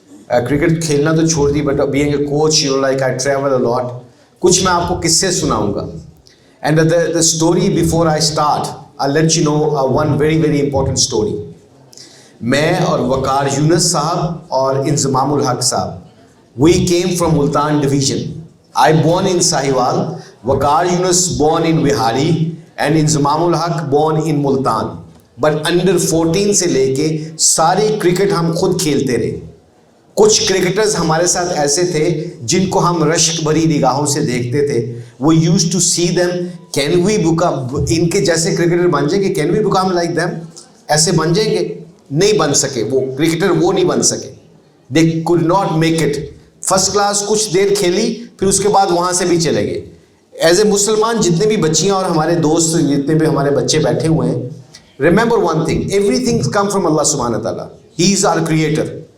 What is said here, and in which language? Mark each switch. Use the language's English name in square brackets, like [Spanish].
[Hindi] Cricket खेलना तो छोड़ दी, [English] But being a coach you know like I travel a lot. [Hindi] कुछ मैं आपको किस्से सुनाऊँगा [English] And the story before I start I let you know one very very important story. [Hindi] मैं और वकार यूनुस साहब और इंजमामुल हक साहब, [English] We came from Multan division. I born in Sahiwal, Waqar Yunus born in Vihari and Inzamamul Haq born in Multan. But under 14 [Hindi] से लेके सारे cricket हम खुद खेलते रहे। कुछ क्रिकेटर्स हमारे साथ ऐसे थे जिनको हम रश्क भरी निगाहों से देखते थे। वो [English] used to see them, can we become, [Hindi] इनके जैसे क्रिकेटर बन जाएंगे, [English] can we become like them, [Hindi] ऐसे बन जाएंगे? नहीं बन सके, वो क्रिकेटर वो नहीं बन सके। [English] They could not make it। [Hindi] First class कुछ देर खेली, फिर उसके बाद वहाँ से भी चले गए। [English] as a Musalman [Hindi] जितने भी बच्चियाँ और हमारे दोस्त जितने भी हमारे बच्चे बैठे हुए हैं, [English] Remember one thing, everything come from Allah सुब्हानहू व तआला। He is our creator.